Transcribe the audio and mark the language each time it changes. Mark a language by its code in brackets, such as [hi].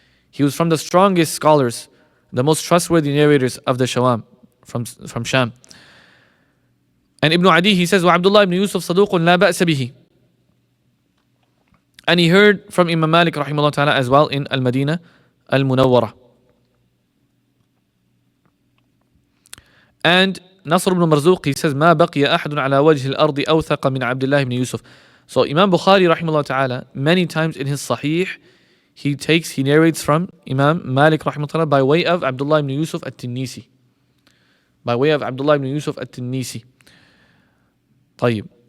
[en] He was from the strongest scholars, the most trustworthy narrators of the Shawam, from Sham. And Ibn Adi, he says, وَعَبْدُ ibn Yusuf [ar] صَدُوقٌ لَا بَأْسَ بِهِ. [en] And he heard from Imam Malik rahimahullah ta'ala as well in Al-Madinah Al-Munawwarah. And Nasr ibn Marzuq, he says, [ar] ما بقي أحد على وجه الأرض أوثق من عبد الله ibn Yusuf. [en] So Imam Bukhari rahimahullah ta'ala, many times in his Sahih, he narrates from Imam Malik rahimahullah ta'ala by way of Abdullah ibn Yusuf at-Tinnisi. By way of Abdullah ibn Yusuf at-Tinnisi. [ar] طيب.